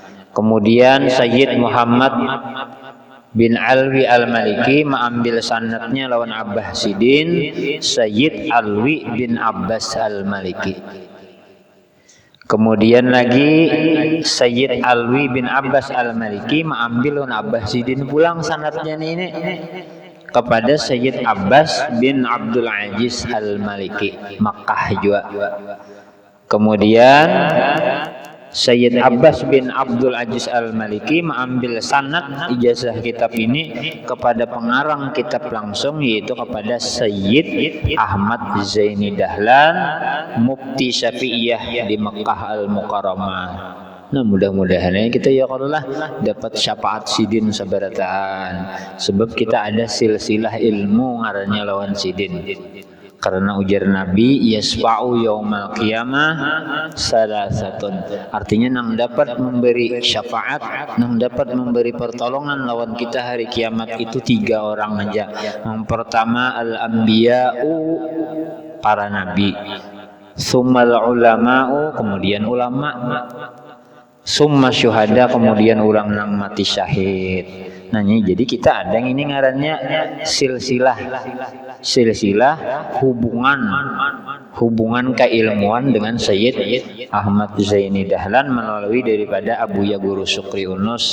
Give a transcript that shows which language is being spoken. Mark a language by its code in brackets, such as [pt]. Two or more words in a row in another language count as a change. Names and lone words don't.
[id] Kemudian Sayyid Muhammad bin Alwi Al-Maliki mengambil sanadnya lawan Abah Sidin Sayyid Alwi bin Abbas Al-Maliki. Kemudian lagi Sayyid Alwi bin Abbas Al-Maliki mengambil lawan Abah Sidin pulang sanadnya ini kepada Sayyid Abbas bin Abdul Aziz Al-Maliki Makkah juga. Kemudian Sayyid Abbas bin Abdul Aziz Al-Maliki mengambil sanad ijazah kitab ini kepada pengarang kitab langsung, yaitu kepada Sayyid Ahmad Zaini Dahlan Mufti Syafi'iyah di Mekah Al-Mukarramah. [bjn] Nah, mudah-mudahan kita ya kalau lah dapat syafaat sidin sabarataan, sebab kita ada silsilah ilmu ngarannya lawan sidin. [id] Karena ujar Nabi [ar] يشفع يوم القيامة ثلاثة, [id] artinya nang dapat memberi syafaat, nang dapat memberi pertolongan lawan kita hari kiamat itu 3 orang aja. Yang pertama al-anbiya'u, para nabi, [ar] ثم العلماء, [id] kemudian ulama, [ar] ثم الشهداء, [id] kemudian orang nang mati syahid. Nah, jadi kita ada yang ini ngarannya silsilah hubungan keilmuan dengan Sayyid Ahmad Zaini Dahlan melalui daripada Abuya Guru Syukri Unus.